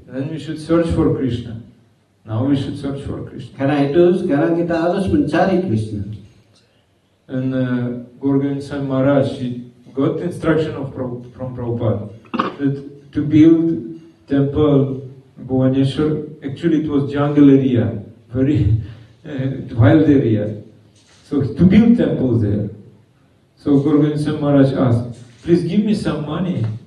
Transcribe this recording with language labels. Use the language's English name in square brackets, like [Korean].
[English] Then we should search for Krishna. Now we should search for Krishna. [Indonesian] Karena itu sekarang kita harus mencari Krishna. [English] And Gorgovind Swami Maharaj, he got instruction from Prabhupada that to build temple Bhubaneswar, actually it was jungle area, very wild area. So to build temples there. So Gorgovind Swami Maharaj asked, please give me some money.